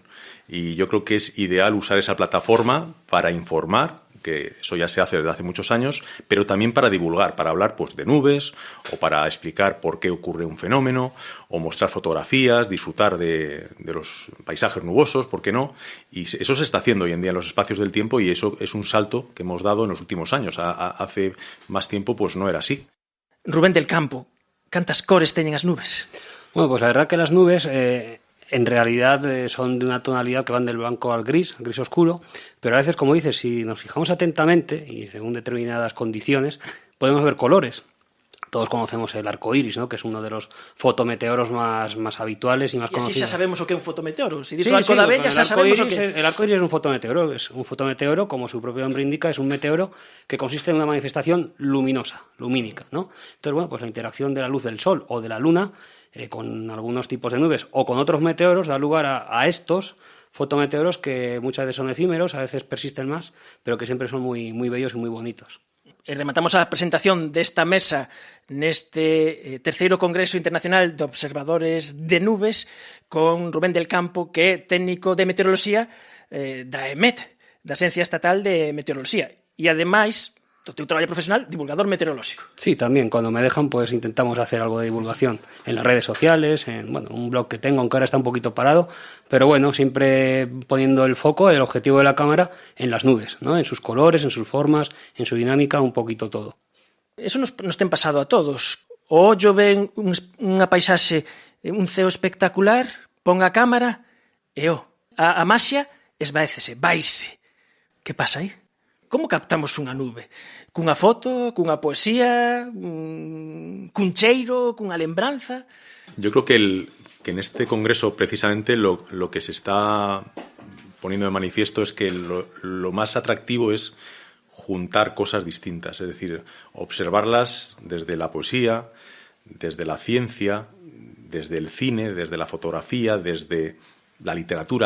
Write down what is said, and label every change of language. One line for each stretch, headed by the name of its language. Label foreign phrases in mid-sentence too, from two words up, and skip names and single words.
Spanish: Y yo creo que es ideal usar esa plataforma para informar, que eso ya se hace desde hace muchos años, pero también para divulgar, para hablar pues de nubes o para explicar por qué ocurre un fenómeno o mostrar fotografías, disfrutar de los paisajes nubosos, ¿por qué no? Y eso se está haciendo hoy en día en los espacios del tiempo y eso es un salto que hemos dado en los últimos años. Hace más tiempo pues no era así.
Galician: Rubén del Campo, cantas cores teñen as nubes?
Spanish: Bueno, pues la verdad que las nubes en realidad son de una tonalidad que van del blanco al gris oscuro, pero a veces, como dices, si nos fijamos atentamente y según determinadas condiciones, podemos ver colores. Todos conocemos el arco iris, ¿no?, que es uno de los fotometeoros más habituales y más conocidos.
Galician: E así xa sabemos o que é un fotometeoro. Se dices o arco da bella, xa sabemos o que...
Spanish: El arco iris es un fotometeoro, como su propio nombre indica, es un meteoro que consiste en una manifestación luminosa, lumínica, ¿no? Entonces, bueno, pues la interacción de la luz del Sol o de la Luna con algunos tipos de nubes o con otros meteoros da lugar a estos fotometeoros que muchas veces son efímeros, a veces persisten más, pero que siempre son muy, muy bellos y muy bonitos.
Galician: E rematamos a presentación desta mesa neste terceiro Congreso Internacional de Observadores de Nubes con Rubén del Campo, que é técnico de meteoroloxía da EMET, da Agencia Estatal de Meteoroloxía, e ademais do teu traballo profesional, divulgador meteorolóxico.
Spanish: Sí, también, cuando me dejan, pues intentamos hacer algo de divulgación en las redes sociales, en un blog que tengo, aunque ahora está un poquito parado, pero bueno, siempre poniendo el foco, el objetivo de la cámara en las nubes, ¿no?, en sus colores, en sus formas, en su dinámica, un poquito todo.
Galician: Eso nos ten pasado a todos. O ollo ven unha paisaxe, un ceo espectacular, pon a cámara e a maxia esvaécese, vaise. Que pasa aí? Como captamos unha nube? Cunha foto, cunha poesía, cun cheiro, cunha lembranza?
Spanish: Yo creo que en este congreso precisamente lo que se está poniendo de manifiesto es que lo más atractivo es juntar cosas distintas, es decir, observarlas desde la poesía, desde la ciencia, desde el cine, desde la fotografía, desde la literatura.